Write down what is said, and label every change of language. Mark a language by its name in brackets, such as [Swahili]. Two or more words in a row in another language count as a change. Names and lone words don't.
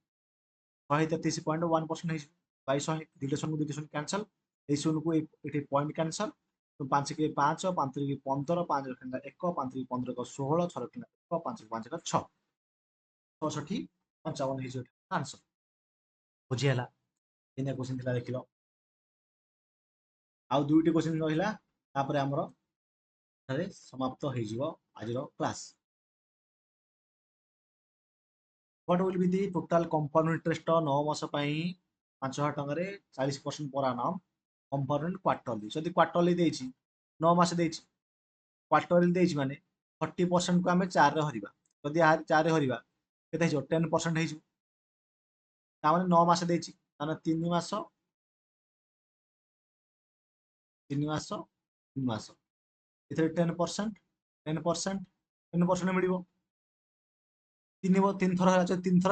[Odia] 133.1% ହେଇଯିବ ବାଇ 100 ଦୁଇଟା ଶୂନ ଦୁଇଟା ଶୂନ କ୍ୟାନସଲ ଏଇ ଶୂନକୁ ଏଠି ପଏଣ୍ଟ କ୍ୟାନସଲ 5 କି 5 5 କି 15 5 ରଖିଲା 1 5 କି 15 ଏକ 16 6 ରଖିଲା 1 5 କି 5 ଏକ 6 65 55 ହେଇଯିବ ଆନ୍ସର ବୁଝି ହେଲା ଏଇନା କ୍ୱେଶ୍ଚିନ୍ ଥିଲା ଦେଖିଲ ଆଉ ଦୁଇଟି କ୍ୱେଶ୍ଚିନ୍ ରହିଲା ତାପରେ ଆମର ଠାରେ ସମାପ୍ତ ହେଇଯିବ ଆଜିର କ୍ଲାସ୍ [English] what will be the total compound interest [Odia] 9 मास ପାଇଁ 5000 ଟଙ୍କାରେ 40% [English] per annum compound quarterly [Odia] ଯଦି क्वार्टरली ଦେଇଛି 9 ମାସ ଦେଇଛି क्वार्टरली ଦେଇଛି ମାନେ 40% କୁ ଆମେ 4 ରେ ହରିବା ଯଦି 4 ରେ ହରିବା କେତେ ହେଇଯିବ 10% ହେଇଯିବ ତାମାନେ 9 ମାସ ଦେଇଛି ତାମାନେ 3 ମାସ 3 ମାସ 3 ମାସ ଏଥିରେ 10% 10% 10% ମିଳିବ ତିନି ଥର ହେଲା ଯଦି 3 ଥର